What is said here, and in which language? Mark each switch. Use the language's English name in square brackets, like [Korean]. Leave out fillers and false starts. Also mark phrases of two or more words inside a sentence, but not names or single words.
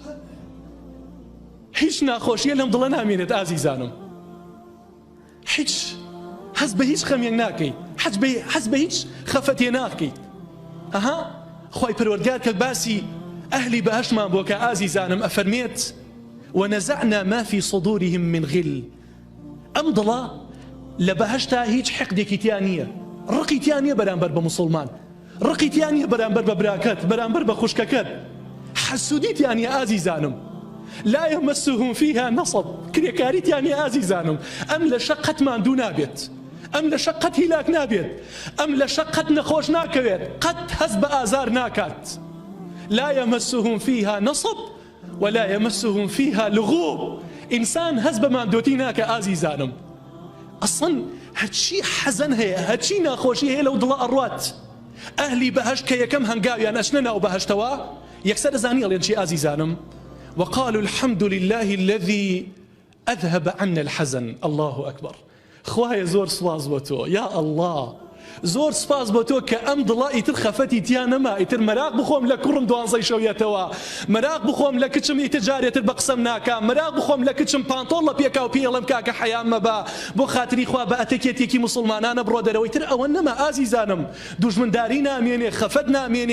[Central Kurdish] هیچ ناخۆشیە لەم دڵە نامێنێت ئازیزانم هیچ حەز بە هیچ خەمێک ناکەیت حەز بە هیچ خەفەتێ ناکەیت ئەها خۆی پەروەردگار کە باسی ئەهلی بەهەشتمان بۆ کە ئازیزانم ئەفەرمێت [Arabic] ونزعنا ما في صدورهم من غل [Central Kurdish] ئەم دڵە لە بەهەشتا هیچ حقدێکی تیان نییە ڕقی تیان نییە بەرامبەر بە موسڵمان ڕقی تیان نییە بەرامبەر بە براکەت بەرامبەر بە خوشکەکەت حەسوودی تیان نییە ئازیزانم [Arabic] لا يمسهم فيها نصب [Central Kurdish] کرێکاری تیان نییە ئازیزانم ئەم لە شەق قەت ماندوو نابێت ئەم لە شەق قەت هیلاک نابێت ئەم لە شەق قەت نەخۆش ناکەوێت قەت هەست بە ئازار ناکات [Arabic] لا يمسهم فيها نصب ولا يمسهم فيها لغوب [Central Kurdish] ئینسان هەست بە ماندۆتی ناکە ئازیزانم ئەسڵەن هەرچی حەزەن هەیە هەرچی ناخۆشی هەیە لەو دڵە ئەڕوات ئەهلی بەهەشت کە یەکەم هەنگاویان ئەچنە ناو بەهەشتەوە یەکسەر دەزانی ئەڵێن چی ئازیزانم [Arabic] وقالوا الحمد لله الذي أذهب عنا الحزن الله أكبر [Central Kurdish] خوایە زۆر سواز بۆ تۆ [Arabic] یا ئەڵڵا [Central Kurdish] زۆر سپاس بۆ تۆ کە ئەم دڵە ئیتر خەفەتی تیان نەما ئیتر مەراق بخۆم لە کوڕم 12 شەویەتەوە مەراق بخۆم لە کچم ئیتر جارێتر بە قسەم ناکام مەراق بخۆم لە کچم پانتۆڵ لە پێکاو پێڵم کاکە حەیام مەبا بۆ خاتری خوا بە ئەتەکێتێکی موسڵمانانە بڕۆ دەرەوەی تر ئەوە نەما ئازیزانم دوژمنداری نامێنێ خەفەت نامێنێ